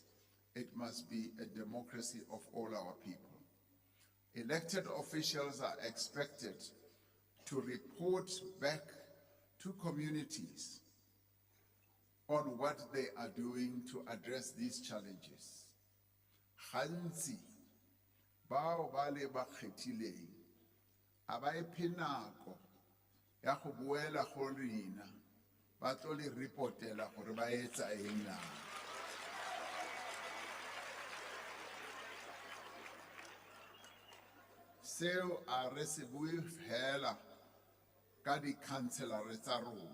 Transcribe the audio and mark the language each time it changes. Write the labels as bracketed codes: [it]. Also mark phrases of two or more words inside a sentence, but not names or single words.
[en] It must be a democracy of all our people. Elected officials are expected to report back to communities on what they are doing to address these challenges. [st] Gantsi, bao ba le ba kgethileng, a ba iphe nako ya go boela go rena, ba tlo le reportela gore ba etsa eng na. Seo a re se bue fela ka di-councillor tsa rona.